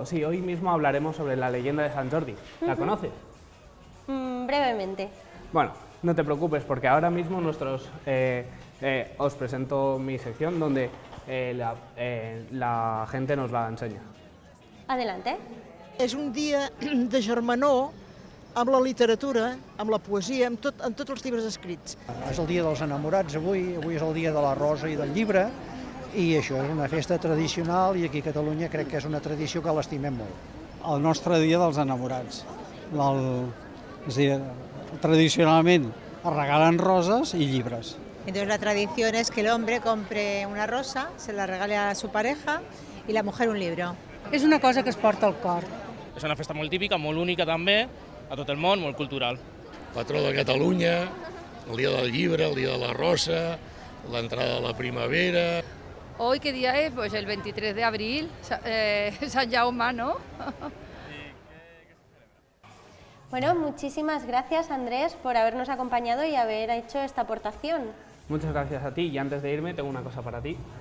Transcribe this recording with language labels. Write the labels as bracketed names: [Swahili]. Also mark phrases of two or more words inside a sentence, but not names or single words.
[Spanish] Sí, hoy mismo hablaremos sobre la leyenda de Sant Jordi. ¿La conoces? Brevemente. Bueno, no te preocupes porque ahora mismo os presento mi sección donde la gente nos la enseña. Adelante. [Catalan] És un dia de germanor amb la literatura, amb la poesia, amb tots els llibres escrits. És el dia dels enamorats avui és el dia de la rosa i del llibre, i això és una festa tradicional i aquí a Catalunya crec que és una tradició que l'estimem molt. El nostre dia dels enamorats. És a dir, tradicionalment es regalen roses i llibres. [Spanish] Entonces la tradición es que el hombre compre una rosa, se la regale a su pareja y la mujer un libro. [Catalan] És una cosa que es porta al cor. És una festa molt típica, molt única també, a tot el món, molt cultural. Patró de Catalunya, el dia del llibre, el dia de la rosa, l'entrada de la primavera. [Spanish] Hoy, ¿qué día es? Pues el 23 de abril, Sant Jaume, ¿no? Bueno, muchísimas gracias, Andrés, por habernos acompañado y haber hecho esta aportación. Muchas gracias a ti y antes de irme tengo una cosa para ti.